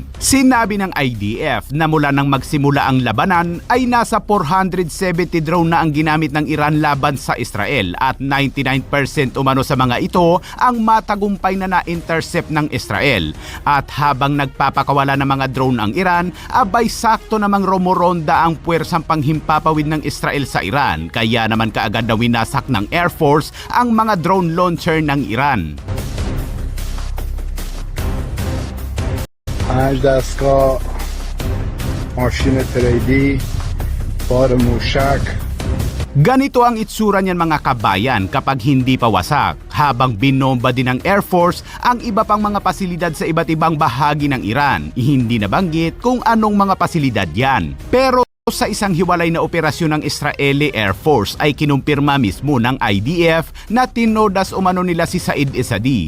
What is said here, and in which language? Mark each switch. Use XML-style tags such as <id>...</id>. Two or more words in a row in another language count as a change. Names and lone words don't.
<tl>Sinabi ng IDF na mula nang magsimula ang labanan ay nasa 470 drone na ang ginamit ng Iran laban sa Israel at 99% umano sa mga ito ang matagumpay na na-intercept ng Israel. At habang nagpapakawala ng mga drone ang Iran, abay sakto namang romoronda ang puwersang panghimpapawid ng Israel sa Iran. Kaya naman kaagad na winasak ng Air Force ang mga</tl> <en>drone launcher</en> <tl>ng Iran.</tl> <fa>دستگاه ماشین تریدی بار موشک.</fa> <tl>Ganito ang itsura niyan mga kabayan kapag hindi pa wasak, habang binomba din ng Air Force ang iba pang mga pasilidad sa iba't ibang bahagi ng Iran. Hindi nabanggit kung anong mga pasilidad yan. Pero sa isang hiwalay na operasyon ng Israeli Air Force ay kinumpirma mismo ng IDF na tinodas umano nila si Said Isadi.</tl>